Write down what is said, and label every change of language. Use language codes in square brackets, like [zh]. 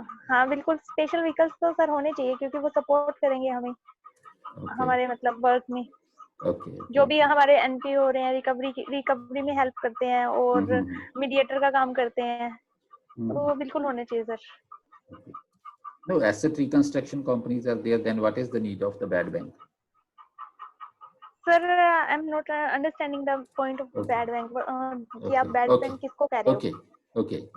[hi] हाँ बिल्कुल, special vehicles तो सर होने चाहिए क्योंकि वो सपोर्ट करेंगे हमें हमारे मतलब वर्क में। जो भी हमारे एनपीओ हो रहे हैं रिकवरी में हेल्प करते हैं और मीडिएटर का काम करते हैं, तो वो बिल्कुल होने चाहिए sir. [en] No, asset reconstruction companies are there, then what is the need of the bad bank? Sir, I'm not understanding the point of bad bank. [hi] कि आप bad bank किसको कह रहे हो?